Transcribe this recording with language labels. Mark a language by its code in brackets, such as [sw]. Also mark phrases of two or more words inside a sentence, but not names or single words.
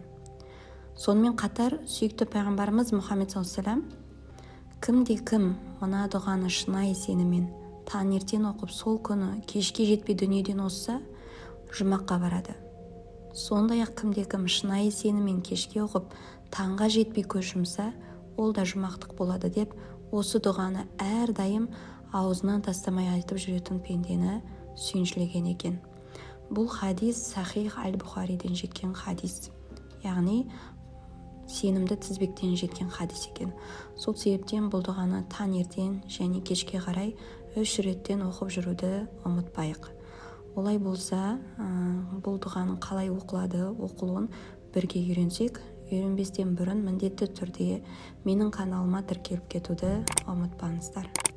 [kk] Сонымен қатар сүйікті пайғамбарымыз Мұхаммед [ar] صلى الله عليه وسلم [kk] кімде-кім мына дұғаны шынайы сеніммен таңертең оқып, сол күні кешке жетпей дүниеден озса, жұмаққа барады. Сондай-ақ кімде-кім шынайы сеніммен кешке оқып, таңға жетпей көз жұмса, ол да жұмақтық болады деп, осы дұғаны әрдайым аузынан тастамай айтып жүретін пендені сүйіншілеген екен. Бұл хадис Сахих аль-Бухариден жеткен хадис, яғни сенімді тізбектен жеткен хадис екен. Сол себептен бұл дұғаны таңертең және кешке қарай 3 реттен оқып жүруді ұмытпайық. Олай болса, бұл дұғаның қалай оқылуын бірге үйренсек, үйренбестен бұрын міндетті түрде менің каналыма тіркеліп кетуді ұмытпаңыздар.